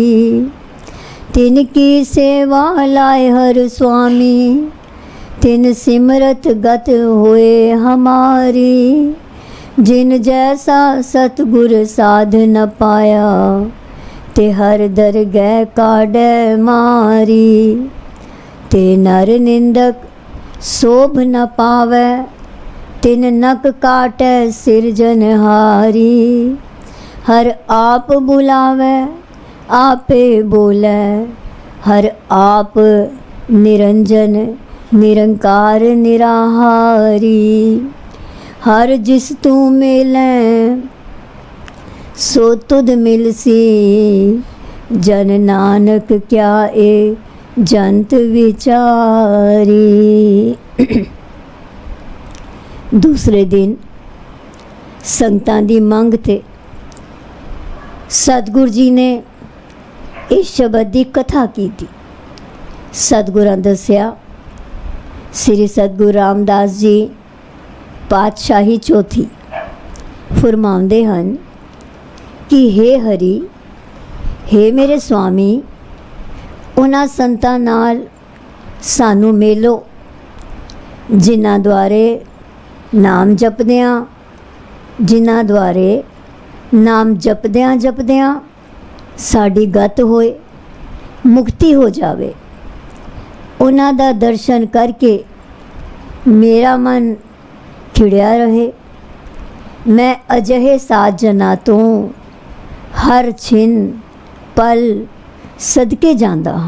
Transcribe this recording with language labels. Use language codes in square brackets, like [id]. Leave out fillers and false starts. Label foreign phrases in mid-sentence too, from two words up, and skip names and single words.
[pa] ਤਿਨ ਕੀ ਸੇਵਾ ਲਾਏ ਹਰ ਸੁਆਮੀ, ਤਿਨ ਸਿਮਰਤ ਗਤ ਹੋਏ ਹਮਾਰੀ। ਜਿਨ ਜੈਸਾ ਸਤਗੁਰ ਸਾਧ ਨ ਪਾਇਆ, ਤੇ ਹਰ ਦਰਗਹ ਕਾਢੇ ਮਾਰੀ। ਤੇ ਨਰ ਨਿੰਦਕ ਸੋਭ ਨ ਪਾਵੈ, ਤਿਨ ਨਕ ਕਾਟੈ ਸਿਰਜਨਹਾਰੀ। ਹਰ ਆਪ ਬੁਲਾਵੈ ਆਪੇ ਬੋਲੈ, ਹਰ ਆਪ ਨਿਰੰਜਨ ਨਿਰੰਕਾਰ ਨਿਰਾਹਾਰੀ। ਹਰ ਜਿਸ ਤੂ ਮਿਲੈ ਸੋ ਤੁਧ ਮਿਲਸੀ, ਜਨ ਨਾਨਕ ਕਿਆ ਏ ਜੰਤ ਵਿਚਾਰੀ। ਦੂਸਰੇ ਦਿਨ ਸੰਗਤਾਂ ਦੀ ਮੰਗ ਤੇ ਸਤਗੁਰ ਜੀ ਨੇ ਇਸ ਸ਼ਬਦ ਕੀ ਕਥਾ ਕੀ ਥੀ। ਸਤਗੁਰਾਂ ਦੱਸਿਆ ਸ੍ਰੀ ਸਤਗੁਰੂ ਰਾਮਦਾਸ ਜੀ ਪਾਤਸ਼ਾਹੀ ਚੌਥੀ ਫੁਰਮਾਉਂਦੇ ਹਨ ਕਿ ਹੇ ਹਰਿ, ਹੇ ਮੇਰੇ ਸੁਆਮੀ, ਉਨ੍ਹਾਂ ਸੰਤਾਂ ਨਾਲ ਸਾਨੂੰ ਮੇਲੋ ਜਿਨ੍ਹਾਂ ਦੁਆਰੇ ਨਾਮ ਜਪਦਿਆਂ, ਜਿਨ੍ਹਾਂ ਦੁਆਰੇ ਨਾਮ ਜਪਦਿਆਂ ਜਪਦਿਆਂ ਸਾਡੀ ਗਤ ਹੋਏ, ਮੁਕਤੀ ਹੋ ਜਾਵੇ। ਉਹਨਾਂ ਦਾ ਦਰਸ਼ਨ ਕਰਕੇ ਮੇਰਾ ਮਨ ਖਿੜਿਆ ਰਹੇ। ਮੈਂ ਅਜਿਹੇ ਸਾਜਨਾਂ ਤੋਂ ਹਰ ਛਿਨ ਪਲ ਸਦਕੇ ਜਾਂਦਾ ਹਾਂ।